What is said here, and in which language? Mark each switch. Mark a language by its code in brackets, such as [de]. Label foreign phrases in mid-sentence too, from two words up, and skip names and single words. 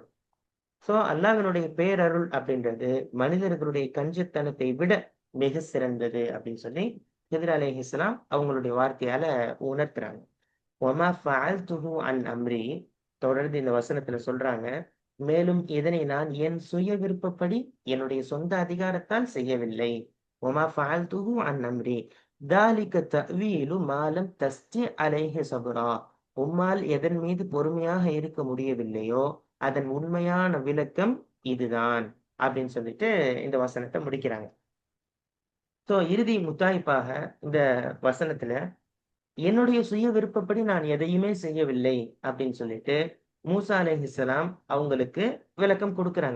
[ta] சோ, அல்லாஹ்வினுடைய பேரருள் அப்படின்றது மனிதர்களுடைய கஞ்சத்தனத்தை விட மிக சிறந்தது அப்படின்னு சொல்லி ஹித்ர் அலைஹிஸ்ஸலாம் அவங்களுடைய வார்த்தையால உணர்த்துறாங்க. [ar] "وما فعلته عن أمري", [ta] தொடர்ந்து இந்த வசனத்துல சொல்றாங்க, மேலும் இதனை நான் என் சுய விருப்பப்படி என்னுடைய சொந்த அதிகாரத்தால் செய்யவில்லை. [ar] "وما فعلته عن أمري ذَلِكَ تَأْوِيلُ مَا لَمْ تَسْطِع عَلَيْهِ صَبْرًا", [ta] உம்மால் எதன் மீது பொறுமையாக இருக்க முடியவில்லையோ அதன் உண்மையான விளக்கம் இதுதான் அப்படின்னு சொல்லிட்டு இந்த வசனத்தை முடிக்கிறாங்க. சோ இறுதி முத்தாய்ப்பாக இந்த வசனத்துல என்னுடைய சுய விருப்பப்படி நான் எதையுமே செய்யவில்லை அப்படின்னு சொல்லிட்டு மூசா அலைஹிஸ்ஸலாம் அவங்களுக்கு விளக்கம் கொடுக்குறாங்க.